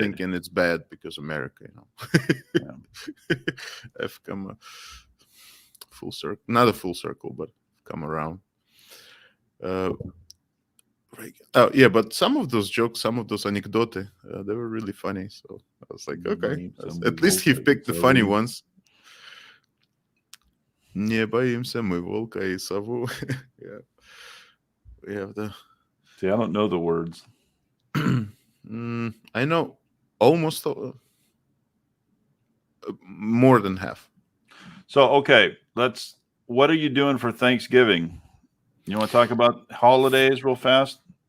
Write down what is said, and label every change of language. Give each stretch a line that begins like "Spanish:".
English: thinking it's bad because America, I've come full circle, not a full circle, but come around. Oh yeah, but some of those jokes, some of those anecdote, they were really funny. So I was like, okay, at least he picked the funny ones.
Russian: Не боимся мы волка и сову.
English: Yeah, we have the. See, I don't know the words. I know almost more than half. So, okay, what are you doing for Thanksgiving? You want to talk about holidays real fast?